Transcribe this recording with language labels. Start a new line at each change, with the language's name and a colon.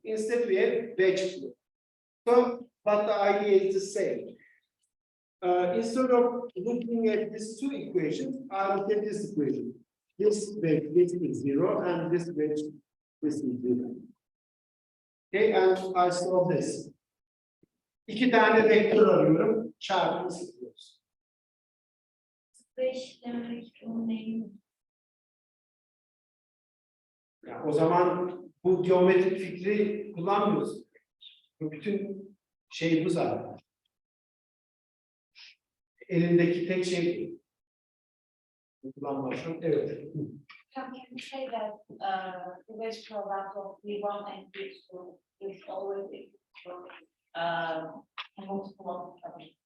English: Instead we have wedge product. So, but the idea is the same. Instead of looking at these two equations, I will get this equation. This wedge, this is 0, and this wedge, this is 0. Okay, and I solve this.
Turkish: İki tane vektör arıyorum, çarpımı sıfırlıyoruz. 0 eşitlemek onun neyini? Yani o zaman bu geometrik fikri kullanmıyoruz. Bütün şey bu zaten. Elindeki tek şey kullanmasın. Evet.
English: Can you say that the wedge product of V1 and V2 is always equal to multiple of each other?